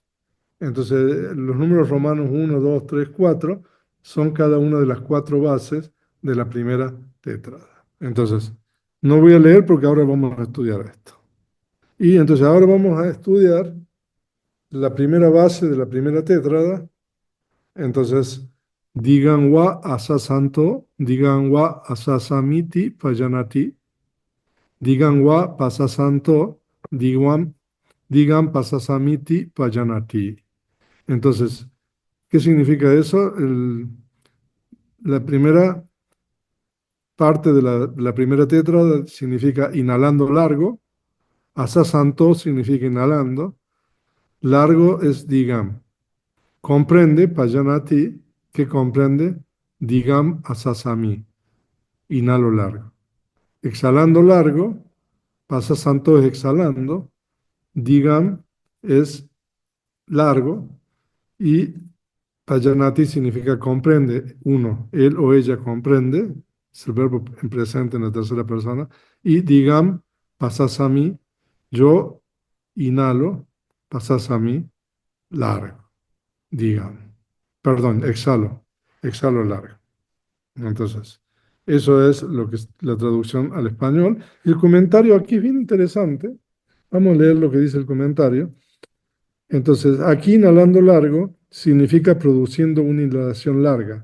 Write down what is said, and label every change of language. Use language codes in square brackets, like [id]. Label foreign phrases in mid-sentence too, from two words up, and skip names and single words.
[es] Entonces, los números romanos 1, 2, 3, 4 son cada una de las cuatro bases de la primera tétrada. Entonces, no voy a leer porque ahora vamos a estudiar esto. Y entonces ahora vamos a estudiar la primera base de la primera tétrada. [pi] Entonces, digan wa asasanto, digan wa asasamiti payanati, digan wa pasasanto, digan pasasamiti payanati. [es] Entonces, ¿qué significa eso? La primera parte de la primera tétrada significa inhalando largo, asasanto significa inhalando, largo es digam. Comprende, payanati, que comprende, [pi] digam asasami, [es] inhalo largo. Exhalando largo, pasasanto es exhalando, digam es largo y payanati significa comprende. Uno, él o ella comprende, es el verbo en presente en la tercera persona. Y digam, pasasami, yo inhalo, pasasami, largo, digam. Perdón, exhalo largo. Entonces, eso es lo que es la traducción al español. El comentario aquí es bien interesante. Vamos a leer lo que dice el comentario. Entonces, aquí inhalando largo significa produciendo una inhalación larga.